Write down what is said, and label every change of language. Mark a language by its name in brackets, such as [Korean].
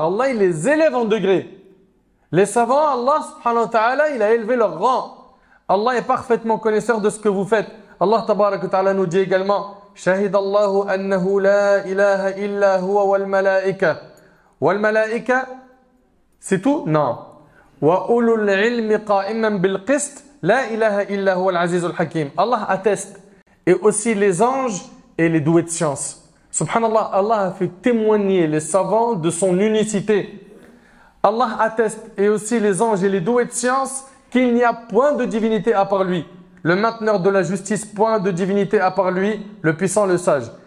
[French] Allah, il les élève en degré. Les savants, Allah subhanahu wa ta'ala, il a élevé leur rang. Allah est parfaitement connaisseur de ce que vous faites. Allah tabaraka wa ta'ala nous dit également [Arabic] شهد الله أنه لا إله إلا هو والملائكة والملائكة [French] c'est tout? Non. [Arabic] وأولو العلم قائما بالقسط لا إله إلا هو العزيز الحكيم. [French] Allah atteste. Et aussi les anges et les doués de science. Subhanallah, Allah a fait témoigner les savants de son unicité. Allah atteste, et aussi les anges et les doués de science, qu'il n'y a point de divinité à part lui. Le mainteneur de la justice, point de divinité à part lui, le puissant, le sage.